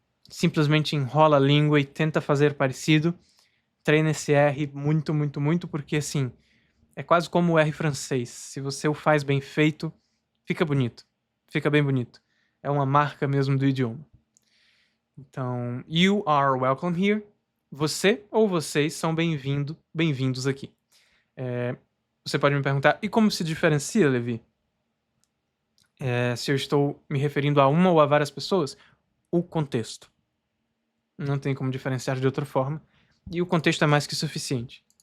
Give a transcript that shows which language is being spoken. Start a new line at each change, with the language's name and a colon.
Portuguese: Simplesmente enrola a língua e tenta fazer parecido. Treina esse R muito, muito, muito, porque assim, é quase como o R francês. Se você o faz bem feito, fica bonito. Fica bem bonito. É uma marca mesmo do idioma.
English: Então, you are welcome here.
Portuguese: Você ou vocês são bem-vindos aqui. Você pode me perguntar, e como se diferencia, Levi? Se eu estou me referindo a uma ou a várias pessoas? O contexto. Não tem como diferenciar de outra forma. E o contexto é mais que suficiente.